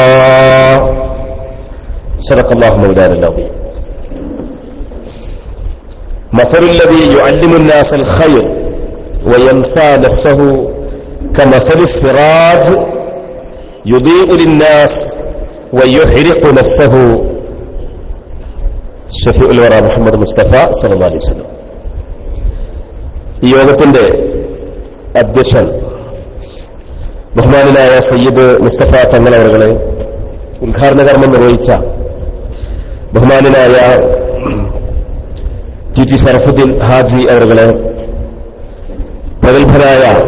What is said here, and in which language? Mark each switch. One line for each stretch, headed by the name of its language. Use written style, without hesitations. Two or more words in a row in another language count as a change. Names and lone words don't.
Arabic: صدق الله مولانا العظيم. مثل الذي يعلم الناس الخير وينسى نفسه كمثل السراج يضيء للناس ويحرق نفسه. شفيع الورى محمد مصطفى صلى الله عليه وسلم.
Malayalam: ഈ യോഗത്തിന്റെ അധ്യക്ഷൻ ബഹുമാനനായ സയ്യിദ് മുസ്തഫ തങ്ങൾ അവരുടെ ഉദ്ഘാടന കർമ്മം നിർവഹിച്ച ബഹുമാനനായ ടി ഷറഫുദ്ദീൻ ഹാജി അവരുടെ പ്രഗത്ഭനായ